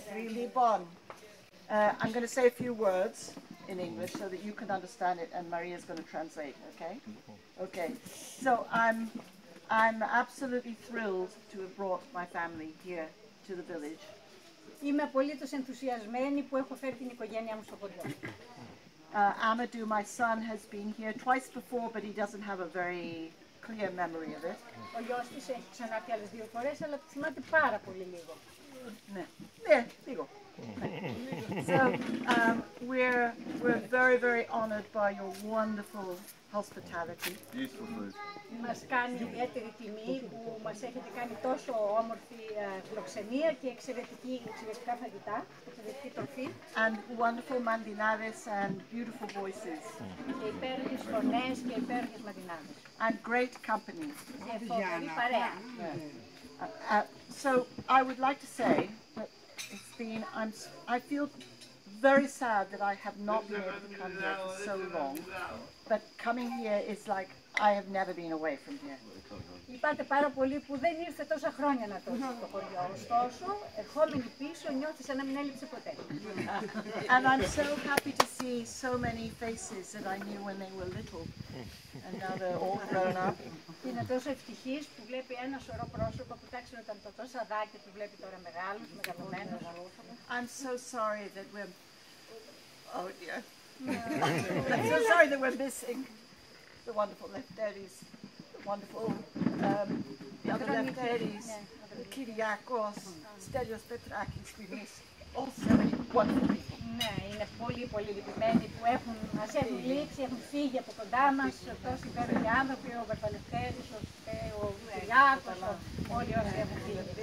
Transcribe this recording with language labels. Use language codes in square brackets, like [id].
[en] Λοιπόν, I'm going to say a few words in English so that you can understand it and Maria is going to translate, okay? Okay, so I'm absolutely thrilled to have brought my family here to the village. [el] Είμαι απολύτως ενθουσιασμένη που έχω φέρει την οικογένειά μου στο χωριό. [en] Amadou, my son, has been here twice before, but he doesn't have a very clear memory of it. [el] Ο γιος της έχει ξανάρθει άλλες 2 φορές, αλλά θυμάται πάρα πολύ λίγο. Ναι, λίγο. [en] So we're very, very honored by your wonderful hospitality. Beautiful food. [el] Μας κάνει ιδιαίτερη τιμή που μας έχετε κάνει τόσο όμορφη φιλοξενία και εξαιρετικά φαγητά, εξαιρετική τροφή. [en] And wonderful mandinades and beautiful voices. [el] Και υπέροχες φωνές και υπέροχες μαντινάδες. [en] And great company. [el] Και φοβερή παρέα. [en] So I would like to say that it's been, I feel very sad that I have not been able to come here for so long, but coming here is like I have never been away from here. [el] Λυπάται πάρα πολύ που δεν ήρθε τόσα χρόνια να το στο χωριό. Ωστόσο, ερχόμενοι πίσω νιώθει σαν να μην έλειψε ποτέ. [en] And I'm so happy to see so many faces that I knew when they were little, and now they're all grown up. [el] Και είναι τόσο ευτυχής που βλέπει ένα σωρό πρόσωπα που τάξουν όταν το τόσα δάκια του βλέπει τώρα μεγάλους, μεγαλωμένους. [en] I'm so sorry that we're, oh dear. I'm so sorry that we're missing the wonderful Lefteris, the wonderful, the other Lefteris, the Kyriakos, Stelios Petrakis, we miss all so many wonderful people. [el] Ναι, είναι πολύ πολύ λυπημένοι που μας έχουν λείψει, έχουν φύγει από κοντά μας τόσοι υπέροχοι άνθρωποι, ο Βαρβαλευτέρης, ο Κυριάκος, όλοι όσοι έχουν φύγει.